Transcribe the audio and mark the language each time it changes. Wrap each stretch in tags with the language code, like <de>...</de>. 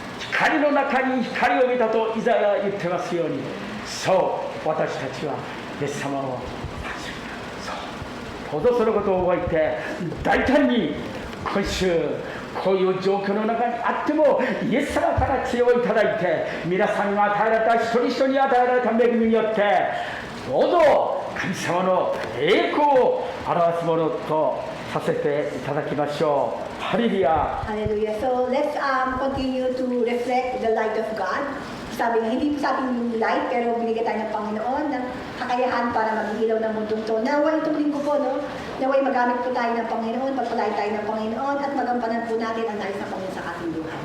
<ja>光の中に光を見たとイザヤは言ってますように、そう私たちはイエス様をそうどうぞそのことを覚えて、大胆に今週こういう状況の中にあってもイエス様から知恵をいただいて、皆さんが与えられた一人一人に与えられた恵みによってどうぞ神様の栄光を表すものとさせていただきましょう。ハレルヤ。</ja> <en>Hallelujah. So let's continue to reflect the light of God.</en> <tl>Sabi nga, hindi po sa ating yung light, pero binigay tayo ng Panginoon ng kakayahan para mag-ilaw ng mundong to. Naway itong linggo po, no? Naway magamit po tayo ng Panginoon, pagpalain tayo ng Panginoon, at magampanan po natin ang nais ng Panginoon sa ating buhay.</tl>